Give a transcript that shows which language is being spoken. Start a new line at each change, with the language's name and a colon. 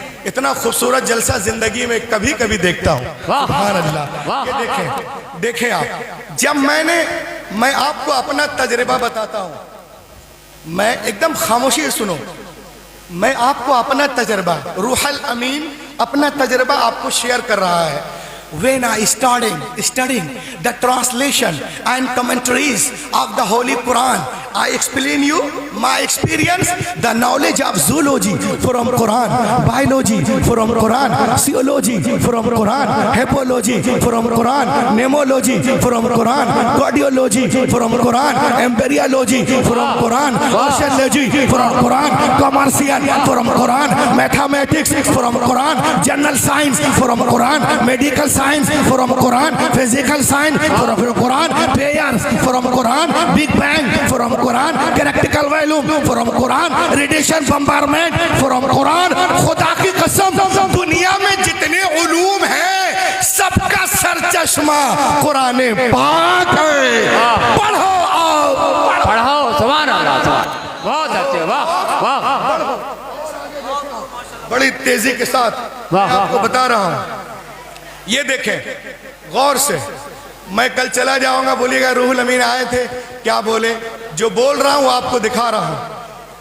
Hindi: इतना खूबसूरत जलसा जिंदगी में कभी कभी देखता हूँ। सुभान अल्लाह। ये देखें, देखें आप, जब मैं आपको अपना तजर्बा बताता हूँ, मैं एकदम खामोशी से सुनो, मैं आपको अपना तजर्बा, रूहुल अमीन अपना तजर्बा आपको शेयर कर रहा है।
English: When I studying the translation and commentaries of the Holy Quran, I explain you my experience, the knowledge of zoology from Quran, biology from Quran, theology from Quran, hepology from Quran, nemology from Quran, cardiology from Quran, embryology from Quran, oceanology from Quran, commercial from Quran, mathematics from Quran, general science from Quran, medical science from Quran, physical science from Quran, prayers from Quran, big bang from Quran, galactical volume from Quran, radiation bombardment from Quran.
Hindi: खुदा की कसम दुनिया में जितने उलूम हैं सबका sir चश्मा कुरान पाक है। पढ़ो आओ पढ़ो सुभान अल्लाह सुभान बहुत अच्छे वाह वाह बड़ी तेजी के साथ मैं आपको बता रहा हूं। ये देखें गौर से, मैं कल चला जाऊंगा बोलिएगा रूहुल अमीन आए थे क्या बोले, जो बोल रहा हूं आपको दिखा रहा हूं।